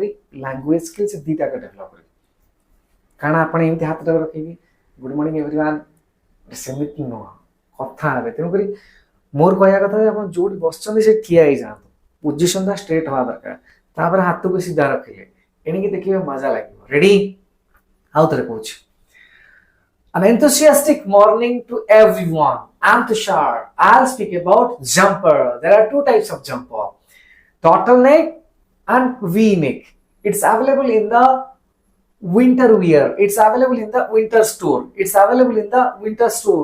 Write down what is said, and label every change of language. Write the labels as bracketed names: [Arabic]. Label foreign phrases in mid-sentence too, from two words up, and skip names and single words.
[English] language skill [Odia] ସେ ଦିଟା ଡେଭଲପ କରିବେ କାରଣ ଆପଣ ଏମିତି ହାତଟା ରଖିକି [English] good morning everyone [Odia] ସେମିତି ନୁହଁ କଥା ହେବେ ତେଣୁକରି ମୋର କହିବା କଥା ଯେ ଆପଣ ଯୋଉଠି ବସିଛନ୍ତି ସେ ଠିଆ ହେଇଯାଆନ୍ତୁ ପୋଜିସନଟା ଷ୍ଟ୍ରେଟ୍ ହବା ଦରକାର ତାପରେ ହାତକୁ ସିଧା ରଖିଲେ ଏଣିକି ଦେଖିବେ ମଜା ଲାଗିବ ରେଡି ଆଉ ଥରେ କହୁଛି [English] An enthusiastic morning to everyone. I'm Tushar. I'll speak about jumper. There are two types of jumper. Turtleneck and V-neck. It's available in the winter wear. It's available in the winter store. It's available in the winter store.